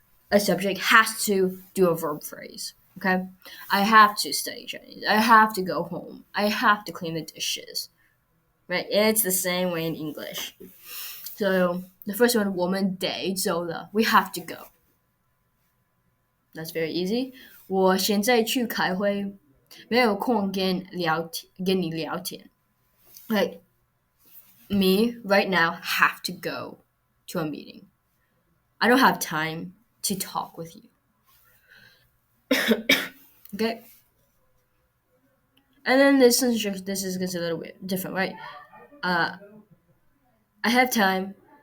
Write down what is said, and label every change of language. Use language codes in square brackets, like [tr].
[en] A subject has to do a verb phrase. Okay? I have to study Chinese. I have to go home. I have to clean the dishes. Right? It's the same way in English. So the first one, [zh] 我们得走了, [en] we have to go. That's very easy. [zh] 我现在去开会，没有空跟你聊天. [en] Like me right now have to go to a meeting. I don't have time to talk with you. Okay. And then this is a little bit different, right? I have time.